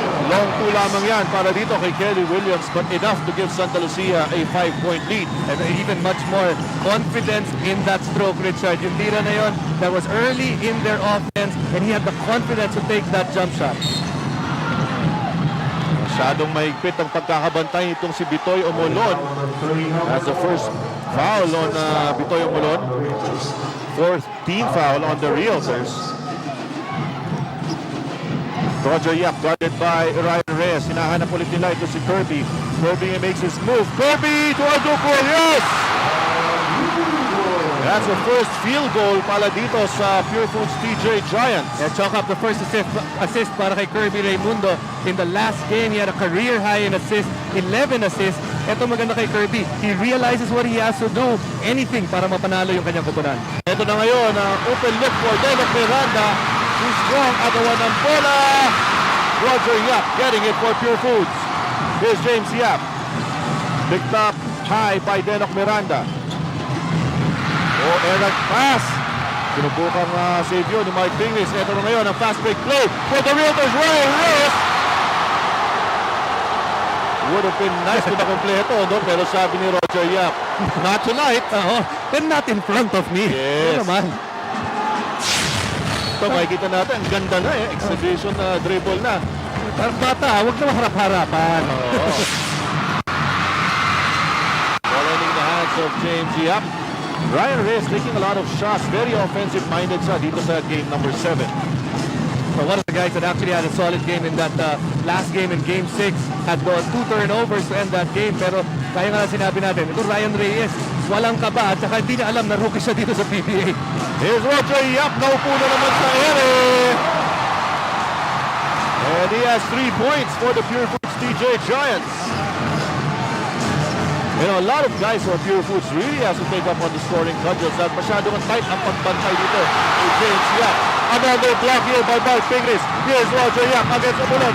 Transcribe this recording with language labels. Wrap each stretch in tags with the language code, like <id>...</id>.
<en>Long 2</en> <tl>lamang yan para dito kay</tl> <en>Kelly Williams, but enough to give Santa Lucia a 5-point lead. And even much more confidence in that stroke, Richard.</en> <tl>Yung tira na yun,</tl> <en>that was early in their offense and he had the confidence to take that jump shot.</en> <tl>Masyadong mahigpit ang pagkakabantay itong si Bitoy Omolon.</tl> <en>That's the first foul on Bitoy Omolon. 4th team foul on the Realtors. Roger Yap guarded by Ryan Reyes.</en> <tl>Hinahanap ulit nila ito si Kirby.</tl> <en>Kirby makes his move. Kirby to Aduko. Yes! That's the first field goal</en> <tl>pala dito sa</tl> <en>Pure Foods TJ Giants. Yeah, chalk up the first assist</en> <tl>para kay</tl> <en>Kirby Raimundo. In the last game, he had a career high in assists, 11 assists.</en> <tl>Ito maganda kay Kirby.</tl> <en>He realizes what he has to do.</en> <tl>Anything para mapanalo yung kanyang kupunan. Ito na ngayon ang</tl> <en>open look for</en> <tl>Denok Miranda.</tl> <en>He's strong at the one ng bola. Roger Yap getting it for Pure Foods. Here's James Yap. Picked up high by Denok Miranda. Oh, Eric pass.</en> <tl>Sinubukang save yun ni Mike Pingris. Ito na ngayon ang</tl> <en>fast break play for the Realtors. Ryan Reyes. Would have been nice</en> <tl>kung nakompleto, no? Pero sabi ni Roger Yap,</tl> <en>not tonight. And not in front of me. Yes.</en> <tl>Ano naman? Ito, makikita natin. Ang ganda na eh. Exhibition na dribble na. Parang bata, huwag na maharap-harapan.</tl> <en>Ball in the hands of James Yap. Ryan Reyes taking a lot of shots. Very offensive-minded</en> <tl>siya dito sa</tl> <en>game number 7. So one of the guys that actually had a solid game in that last game in Game 6 had 2 turnovers to end that game.</en> <tl>Pero kaya nga sinabi natin, ito Ryan Reyes, walang kaba at saka hindi niya alam na rookie siya dito sa PBA. Here's Roger Yap. Naupo na naman sa ere.</tl> <en>And he has 3 points for the Pure Foods TJ Giants. You know, a lot of guys from Pure Foods really has to take up on the scoring cudgels.</en> <tl>At masyadong tight ang pagbantay dito with James Yap.</tl> <en>Another block here by Mark Pingris. Here's Roger Yap against the ball.</en>